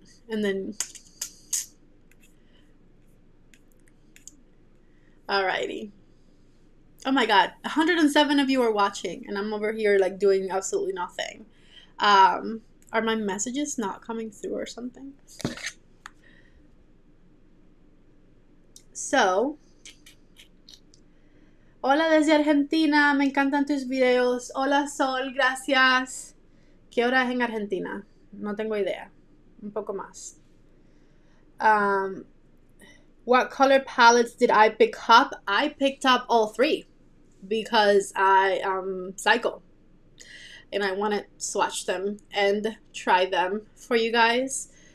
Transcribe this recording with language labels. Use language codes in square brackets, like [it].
[en] And then, alrighty. Oh my god, 107 of you are watching, and I'm over here like doing absolutely nothing. Are my messages not coming through or something? [es] So, hola desde Argentina, me encantan tus videos. Hola Sol, gracias. ¿Qué hora es en Argentina? No tengo idea. Un poco más. [en] What color palettes did I pick up? I picked up all three because I am psycho and I want to swatch them and try them for you guys.